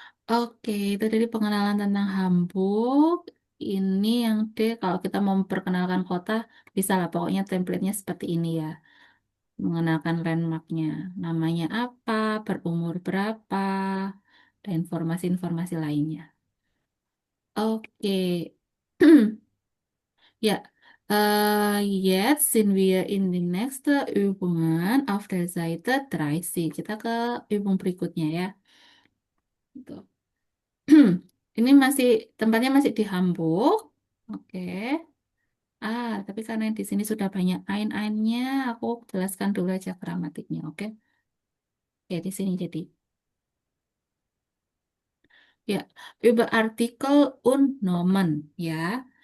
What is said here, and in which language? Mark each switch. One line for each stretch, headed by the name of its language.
Indonesian: Oke, itu dari pengenalan tentang Hamburg. Ini yang D, kalau kita mau memperkenalkan kota, bisa lah pokoknya template-nya seperti ini ya. Mengenalkan landmarknya, namanya apa, berumur berapa, dan informasi-informasi lainnya. Oke.
German: Ya, jetzt sind wir in die nächste Übungen auf der Seite 30.
Indonesian: Kita ke übung berikutnya ya. Gitu. Ini masih tempatnya masih di Hamburg. Oke. Tapi karena di sini sudah banyak ein-einnya, aku jelaskan dulu aja gramatiknya, oke? Ya, di sini jadi.
German: Ya, über Artikel und Nomen ya.